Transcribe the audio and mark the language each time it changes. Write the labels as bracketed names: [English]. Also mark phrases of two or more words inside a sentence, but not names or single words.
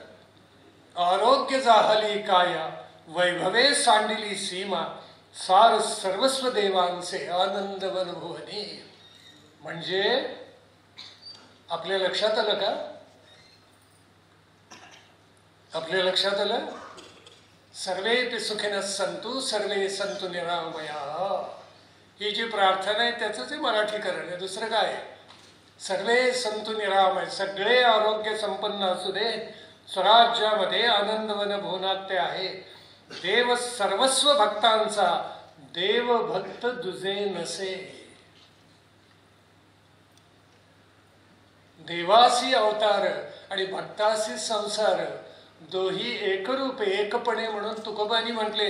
[Marathi] आरोग्य जाहली काया, वैभवे सांडिली सीमा, सार सर्वस्व देवांचे आनंदवन भुवनी. म्हणजे आपल्या लक्षात आलं का? आपल्या लक्षात आलं? [Sanskrit] सर्वे सुखिनः सन्तु सर्वे सन्तु निरामया. [Marathi] ही जी प्रार्थना आहे त्याचंच मराठीकरण आहे, दुसरं काय आहे? [Sanskrit] सर्वे सन्तु निरामय, [Marathi] सगळे आरोग्य संपन्न असू दे, स्वराज्यामध्ये आनंदवन भुवनात ते आहे. देव सर्वस्व भक्तांचा, देव भक्त दुजे नसे. देवासी अवतार आणि भक्तासी संसार, दोही एकरूप एकपणे म्हणून तुकोबांनी म्हटले.